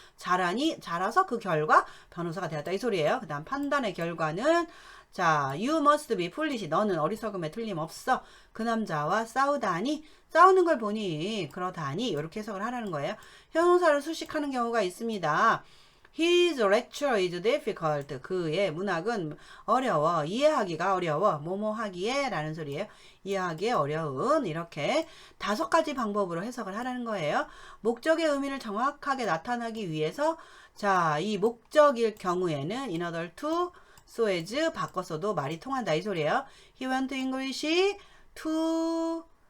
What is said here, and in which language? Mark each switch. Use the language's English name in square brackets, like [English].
[Korean] 자라서 그 결과 변호사가 되었다 이 소리예요. 그 다음 판단의 결과는 자 [English] you must be foolish [Korean] 너는 어리석음에 틀림없어. 그 남자와 싸우다니 싸우는 걸 보니 그러다니 이렇게 해석을 하라는 거예요. 형용사를 수식하는 경우가 있습니다. [English] His lecture is difficult. [Korean] 그의 문학은 어려워. 이해하기가 어려워. 뭐뭐 하기에 라는 소리예요. 이해하기에 어려운 이렇게 5가지 방법으로 해석을 하라는 거예요. 목적의 의미를 정확하게 나타나기 위해서 자, 이 목적일 경우에는 [English] in order to, so as [Korean] 바꿨어도 말이 통한다 이 소리예요. [English] He went to English to